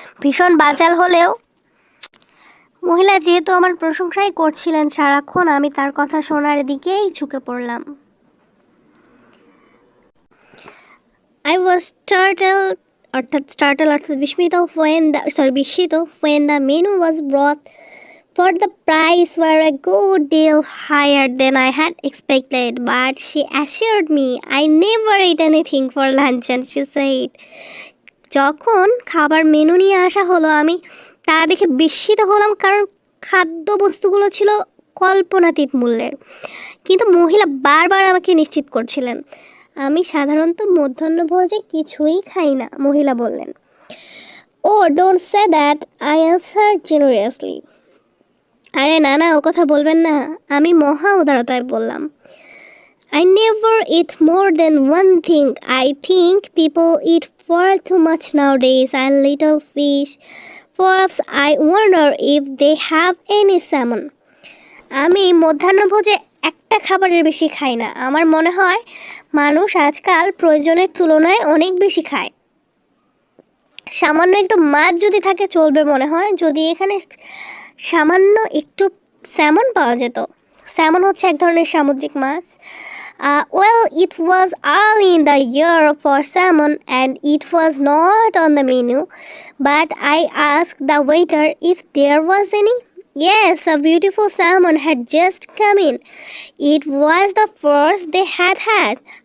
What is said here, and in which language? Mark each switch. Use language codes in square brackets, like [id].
[bn] ভীষণ বাচাল হলেও মহিলা যেহেতু আমার প্রশংসাই করছিলেন সারাক্ষণ, আমি তার কথা শোনার দিকেই ঝুঁকে পড়লাম। [en] I was startled [bn] অর্থাৎ বিস্মিত [en] when the menu was brought, for the price were a good deal higher than I had expected, but she assured me I never ate anything for luncheon, she said. [bn] যখন খাবার menu নিয়ে আসা হলো আমি তা দেখে বিস্মিত হলাম, কারণ খাদ্যবস্তুগুলো ছিল কল্পনাতীত মূল্যের। কিন্তু মহিলা বারবার আমাকে নিশ্চিত করছিলেন আমি সাধারণত মধ্যাহ্নভোজে কিছুই খাই না। মহিলা বললেন, [en] "Oh, don't say that," I answered generously. [bn] আরে না না, ও কথা বলবেন না, আমি মহা উদারতায় বললাম। [en] I never eat more than one thing. I think people eat far too much nowadays. A little fish. Perhaps I wonder if they have any salmon. [bn] আমি মধ্যাহ্নভোজে একটা খাবারের বেশি খাই না। আমার মনে হয় মানুষ আজকাল প্রয়োজনের তুলনায় অনেক বেশি খায়। সামান্য একটু মাছ যদি থাকে চলবে মনে হয়, যদি এখানে সামান্য একটু স্যামন পাওয়া যেত। স্যামন হচ্ছে এক ধরনের সামুদ্রিক মাছ। [en] Well, it was early in the year for salmon and it was not on the menu, but I asked the waiter if there was any. Yes, a beautiful salmon had just come in. It was the first they had.